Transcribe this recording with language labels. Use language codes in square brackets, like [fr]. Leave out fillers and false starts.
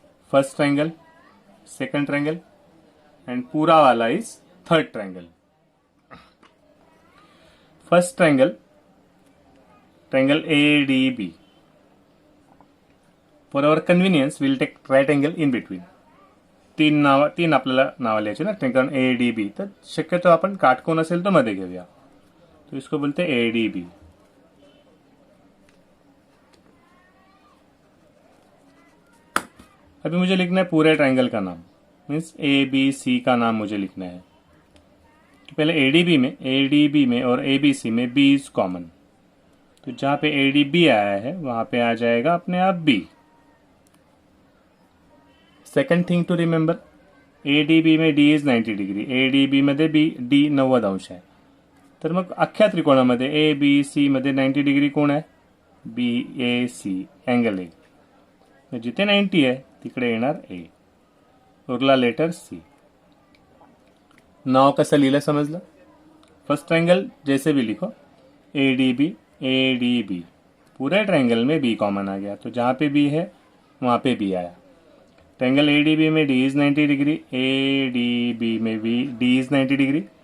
[en] first triangle, second triangle and [hi] पूरा वाला [en] Is third triangle. First triangle, triangle ADB. For our convenience will take right angle in between. [mr] तीन आपल्याला नाव लिहायचे ना triangle ADB. तर शक्यतो आपण काटकोन असेल तो मध्ये घेऊया. [hi] तो इसको बोलते हैं ADB. अभी मुझे लिखना है पूरे ट्रायंगल का नाम. मीन्स ABC का नाम मुझे लिखना है. तो पहले ADB में और ABC में [en] B is common. [hi] तो जहां पे ADB आया है वहां पे आ जाएगा अपने आप B. [en] second thing to remember, ADB में D is 90 degree, [mr] ADB मध्ये D 90 अंश आहे. तर मग अख्ख्या त्रिकोणामध्ये ABC मध्ये 90 डिग्री कोण आहे? BAC angle A. जिथे 90 आहे तिकडे येणार A. उरला लेटर C. नाव कसं लिहिलं समजलं. [hi] फर्स्ट ट्रायंगल जैसे भी लिखो, ए डी बी, पूरे ट्रायंगल में बी कॉमन आ गया, तो जहाँ पे बी है वहाँ पे बी आया. ट्रायंगल ए डी बी में [en] D is 90 degree, [hi] A D B में बी डी इज 90 डिग्री.